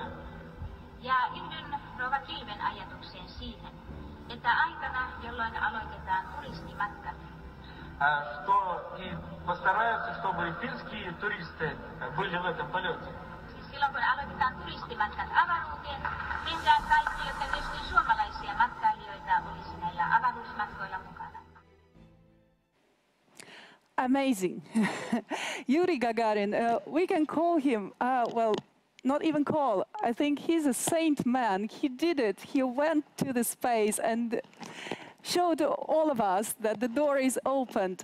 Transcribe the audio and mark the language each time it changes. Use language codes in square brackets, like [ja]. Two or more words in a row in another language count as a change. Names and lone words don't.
[fi] ja yhdyn rouva Kilven ajatukseen siihen, että aikana, jolloin aloitetaan turistimatkat, [ru] что и постараются, чтобы и финские туристы были в этом полете. [fi] Siis silloin kun aloitetaan turistimatkat avaruuteen, tehdään kaikki, jotta myöskin suomalaisia matkailijoita olisi näillä avaruusmatkoilla mukana. [en] Amazing. Yuri Gagarin, we can call him, well, not even call. I think he's a saint man. He did it. He went to the space and showed all of us that the door is opened.